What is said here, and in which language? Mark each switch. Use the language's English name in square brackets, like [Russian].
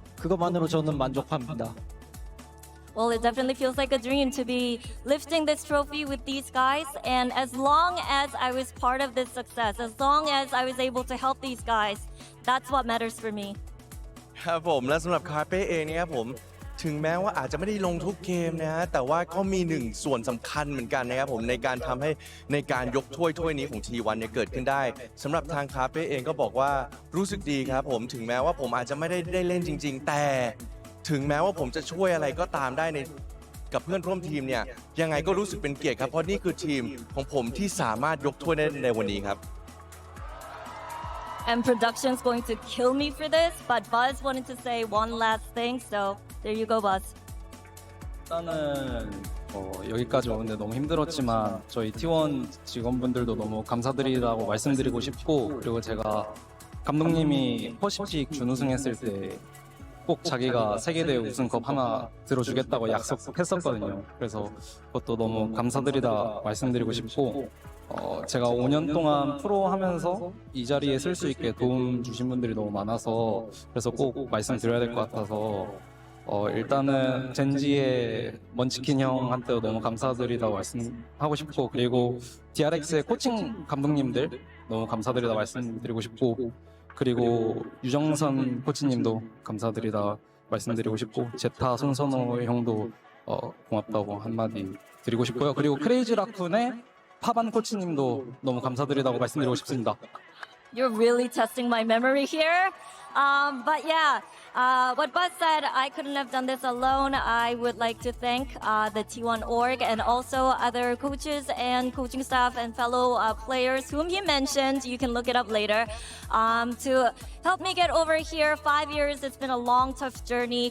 [Korean] 그것만으로 저는 만족합니다. [English] Well, it definitely feels like a dream to be lifting this trophy with these guys. And as long as I was part of this success, as long as I was able to help these guys, that's what matters for me. [Thai] ครับผมและสำหรับคาเป้เองเนี่ยครับผมถึงแม้ว่าอาจจะไม่ได้ลงทุกเกมนะฮะแต่ว่าก็มีหนึ่งส่วนสำคัญเหมือนกันนะครับผมในการทำให้ในการยกถ้วยนี้ของ T1 เนี่ยเกิดขึ้นได้สำหรับทางคาเป้เองก็บอกว่ารู้สึกดีครับผมถึงแม้ว่าผมอาจจะไม่ได้เล่นจริงๆแต่ถึงแม้ว่าผมจะช่วยอะไรก็ตามได้ในกับเพื่อนร่วมทีมเนี่ยยังไงก็รู้สึกเป็นเกียรติครับเพราะนี่คือทีมของผมที่สามารถยกถ้วยได้ในวันนี้ครับ [English] And production's going to kill me for this, but Buzz wanted to say one last thing, so there you go, Buzz. [Korean] 일단은 여기까지 오는데 너무 힘들었지만 저희 T1 직원분들도 너무 감사드리다고 말씀드리고 싶고 그리고 제가 감독님이 퍼시픽 준우승했을 때 꼭 자기가 세계대회 우승컵 하나 들어주겠다고 약속했었거든요. 그래서 그것도 너무 감사드리다 말씀드리고 싶고 제가 5년 동안 프로 하면서 이 자리에 쓸 수 있게 도움 주신 분들이 너무 많아서 그래서 꼭 말씀드려야 될 것 같아서 일단은 젠지의 먼치킨 형한테도 너무 감사드리다고 말씀하고 싶고 그리고 DRX의 코칭 감독님들 너무 감사드리다 말씀드리고 싶고 그리고 유정선 코치님도 감사드리다 말씀드리고 싶고 제타 손선호 형도 고맙다고 한마디 드리고 싶고요. 그리고 크레이지 라쿤의 파반 코치님도 너무 감사드리다고 말씀드리고 싶습니다. [English] You're really testing my memory here. But yeah, what Buzz said, I couldn't have done this alone. I would like to thank the T1 org and also other coaches and coaching staff and fellow players whom he mentioned. You can look it up later. To help me get over here, 5 years, it's been a long, tough journey.